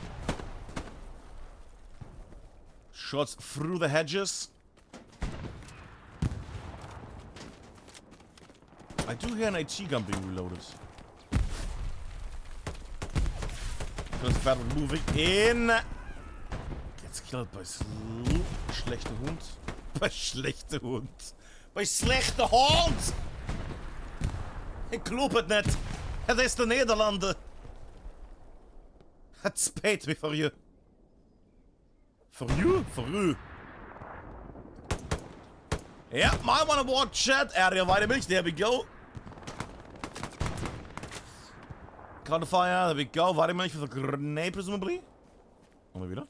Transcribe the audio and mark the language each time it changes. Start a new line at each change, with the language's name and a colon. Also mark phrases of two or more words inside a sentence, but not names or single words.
English: Shots through the hedges. I do hear an AT gun being reloaded. Kilos, Ferdl moving in. Gets killed by
German: schlechte Hund. Bei schlechte Hund.
Dutch: Bei slechte Hond! Ik kloop het net. Het is de Nederlanden. Het spijt me voor je.
English: For you? For you. Yeah, might want to watch that area vitamins. There we go. Counterfire, there we go. Vitamins with a grenade, presumably. Or maybe not.